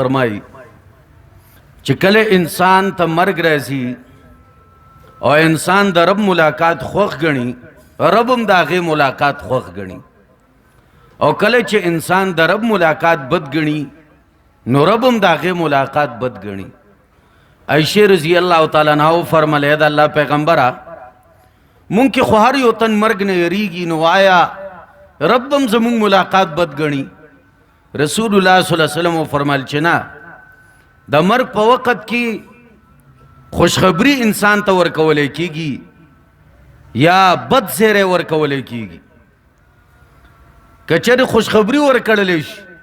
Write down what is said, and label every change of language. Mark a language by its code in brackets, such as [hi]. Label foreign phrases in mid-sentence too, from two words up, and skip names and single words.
[ps] فرمایي چې کله انسان ته مرګ راځي او انسان د رب ملاقات خوښ ګڼي رب هم د هغې ملاقات خوښ ګڼي او کله چې انسان د رب ملاقات بد ګڼي نو رب هم د هغې ملاقات بد ګڼي عائشہ رضی [ar] اللہ تعالیٰ عنہ [ps] فرمایا د الله پیغمبره مونږ کې خو هر یو تن مرګ نه یریږي نو آیا رب هم زمونږ ملاقات بد ګڼي رسول الله [ar] صلی الله علیه وسلم [ps] فرمایل چې نه د مرګ په وخت کې خوشخبری انسان ته ورکولی کیږي یا بد زیری ورکولی کیږي که چېرې خوشخبری ورکړلی شي